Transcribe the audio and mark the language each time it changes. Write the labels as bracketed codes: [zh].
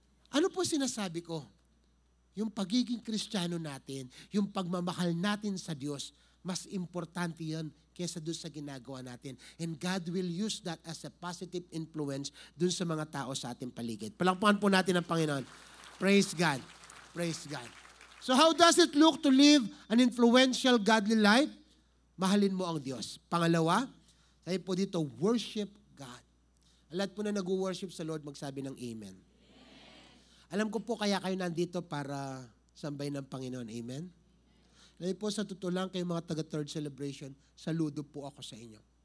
[tl] Ano po sinasabi ko? Yung pagiging Kristiyano natin, yung pagmamahal natin sa Diyos, mas importante yan kesa doon sa ginagawa natin. [en] And God will use that as a positive influence [tl] doon sa mga tao sa ating paligid. Palakpakan po natin ang Panginoon. [en] Praise God. Praise God. So how does it look to live an influential, godly life? [tl] Mahalin mo ang Diyos. Pangalawa, sabi po dito, [en] worship God. [tl] Lahat po na nag-worship sa Lord, magsabi ng Amen. Alam ko po kaya kayo nandito para sambay ng Panginoon. Amen? Dahil po sa totoo lang kayo mga taga-third celebration, saludo po ako sa inyo.